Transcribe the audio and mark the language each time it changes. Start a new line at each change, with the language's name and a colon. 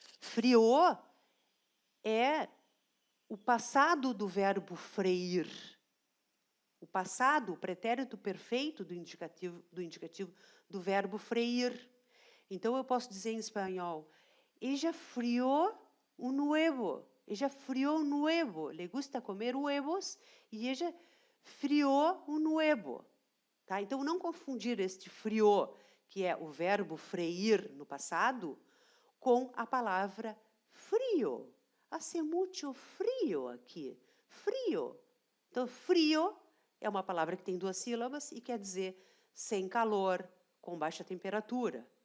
Portuguese: Frio é o passado do verbo freir. O passado, o pretérito perfeito do indicativo do verbo freir. Então, eu posso dizer em espanhol,
Spanish: ella frió un huevo. Ella frió un huevo. Le gusta comer huevos e ella frió un huevo.
Portuguese: Tá? Então, não confundir este frió, que é o verbo freir no passado, com a palavra frio.
Spanish: Hace mucho frio aqui. Frio.
Portuguese: Então, frio é uma palavra que tem 2 sílabas e quer dizer sem calor, com baixa temperatura.